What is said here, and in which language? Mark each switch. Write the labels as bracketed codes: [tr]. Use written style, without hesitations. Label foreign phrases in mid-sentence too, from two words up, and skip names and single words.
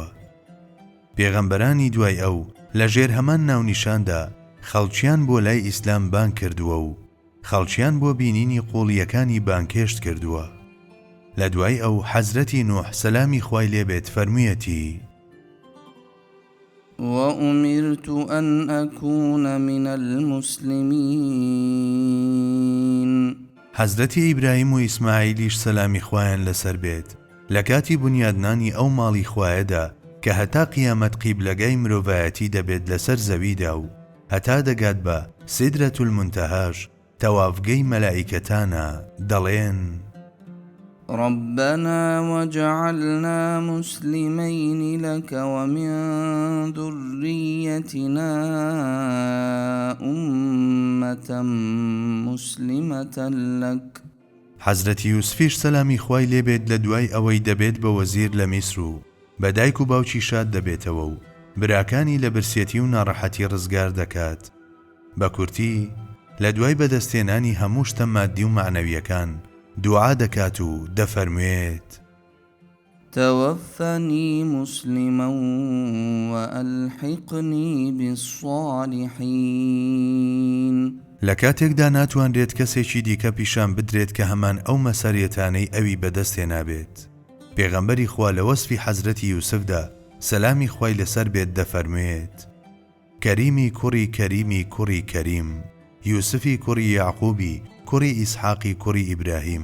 [ckb] پێغەمبەرانی دوای ئەو لە ژێر هەمان ناونیشاندا خەڵکیان بۆ لای ئیسلام بان کردووە و خەڵکیان بۆ بینینی قوڵیەکانی بانکێشت کردووە. لە دوای ئەو حەزرەتی نوح سەلامی خوای لێبێت فەرموویەتی: [ar] وأمرت أن أكون من المسلمين. [ckb] حەزرەتی ئیبراهیم و ئیسماعیلیش سەلامی خوایان لەسەر بێت لە کاتی بنیادنانی ئەو ماڵی خوایەدا کە هەتا قیامەت قیبلەگای مرۆڤایەتی دەبێت لەسەر زەویدا و هەتا دەگات بە سیدرەت المونتەهاش تەوافگەی مەلائیکەتانە دەڵێن: [ar] ربنا وجعلنا مسلمين لك ومن ذريتنا أمة مسلمة لك. [ckb] حەزرەتی یوسفیش سەلامی خوای لێبێت لە دوای ئەوەی دەبێت بە وەزیر لە میسر و بە دایک و باوکی شاد دەبێتەوە و براکانی لە برسێتی و ناڕەحەتی ڕزگار دەکات. بە کورتی لە دوای بەدەستێنانی هەموو شتە مادی و معنەویەکان دوعا دەکات و دەفەرموێت: [ar] توفني مسلما وألحقني بالصالحين. [ckb] لە کاتێکدا ناتوانرێت کەسێکی دیکە پیشان بدرێت کە هەمان ئەو مەسەریەتانەی ئەوی بەدەستێنابێت. پێغەمبەری خوا لە وەسفی حەزرەتی یوسفدا سەلامی خوای لەسەر بێت دەفەرموێت: کەریمی کوڕی کەریمی کوڕی کەریم، یوسفی کوڕی یاعقوبی کوڕی ئیسحاقی کوڕی ئیبراهیم.